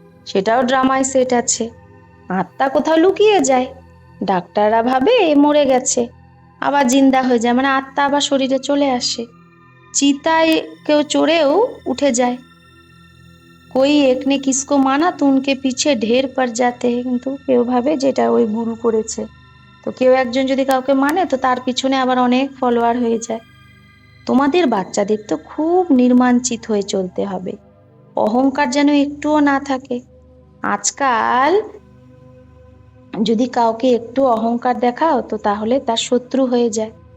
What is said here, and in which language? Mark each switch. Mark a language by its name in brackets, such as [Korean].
[Bangla] সেটাও ড্রামায় সেট আছে। আত্মা কোথাও লুকিয়ে যায়, ডাক্তাররা ভাবে এ মরে গেছে, আবার জিন্দা হয়ে যায়, মানে আত্মা আবার শরীরে চলে আসে। চিতায় কেউ চড়েও উঠে যায়। [Hindi] कोई एक ने किसको माना तो उनके पीछे ढेर पड़ जाते हैं, [Bangla] কিন্তু কেউ ভাবে যেটা ওই গুরু করেছে। তো কেউ একজন যদি কাউকে মানে তো তার পিছনে আবার অনেক ফলোয়ার হয়ে যায়। তোমাদের বাচ্চাদের তো খুব নির্মাঞ্চিত হয়ে চলতে হবে, অহংকার যেন একটুও না থাকে। আজকাল যদি কাউকে একটু অহংকার দেখাও তো তাহলে তার শত্রু হয়ে যায়।